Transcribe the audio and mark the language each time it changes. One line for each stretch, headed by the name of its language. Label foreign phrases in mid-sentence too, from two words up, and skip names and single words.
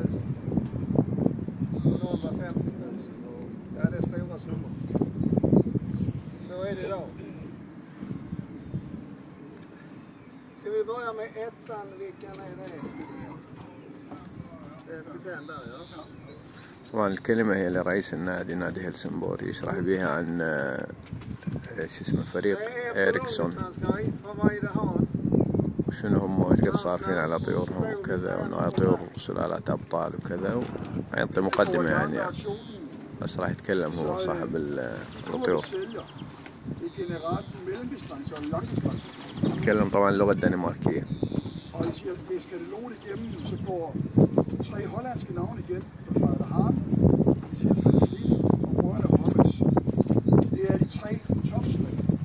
Swedish: Och någon var 50 000. Ja, det är stora summor. Så är det idag. Ska vi börja med ettan, vilken är det? Den där, ja.
Arabic: طبعا الكلمة هي لرئيس النادي، نادي هلسنبورغ، يشرح بها عن ايش اسمه فريق إريكسون وشنو هم وايش قد صارفين على طيورهم وكذا، وانه طيور سلالات ابطال وكذا، ويعطي مقدمة يعني بس راح يتكلم هو صاحب الطيور. يتكلم طبعا اللغة الدنماركية.
Danish: Og jeg skal det låne igennem, så går 3 hollandske navne igen. Fra Hart, Silfred Fleet og Royal Hoppes. Det er de 3 topslag.